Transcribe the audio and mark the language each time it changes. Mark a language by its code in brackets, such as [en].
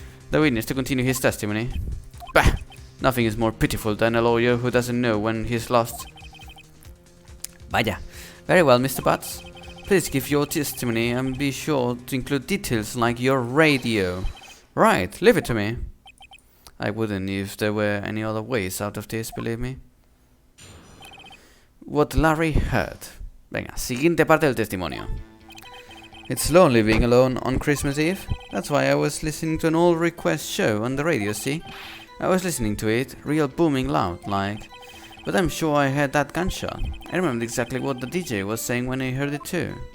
[en] the witness to continue his testimony. Bah! Nothing is more pitiful than a lawyer who doesn't know when he's lost. Vaya. Very well, Mr. Butts. Please give your testimony and be sure to include details like your radio. Right, leave it to me. I wouldn't if there were any other ways out of this, believe me. What Larry heard. [es] Venga, siguiente parte del testimonio. [en] It's lonely being alone on Christmas Eve. That's why I was listening to an old request show on the radio, see? I was listening to it, real booming loud, like. But I'm sure I heard that gunshot. I remember exactly what the DJ was saying when I heard it too.